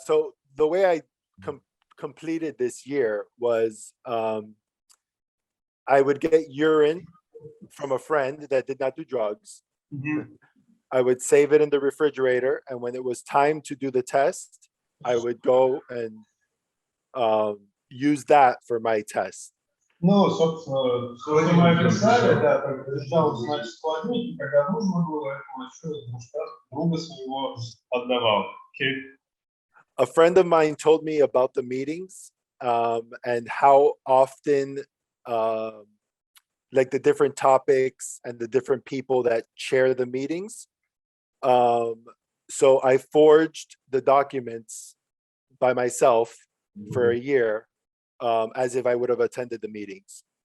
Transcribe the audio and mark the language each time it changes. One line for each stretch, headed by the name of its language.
English: So the way I completed this year was I would get urine from a friend that did not do drugs. Mm-hmm. I would save it in the refrigerator, and when it was time to do the test, I would go and use that for my test.
Russian: Ну, собственно, что мы описали, да, как лежал, значит, в холодильнике, когда нужно было, этому друга своего отдавал.
English: Okay. A friend of mine told me about the meetings and how often like the different topics and the different people that chair the meetings. So I forged the documents by myself for a year, as if I would have attended the meetings.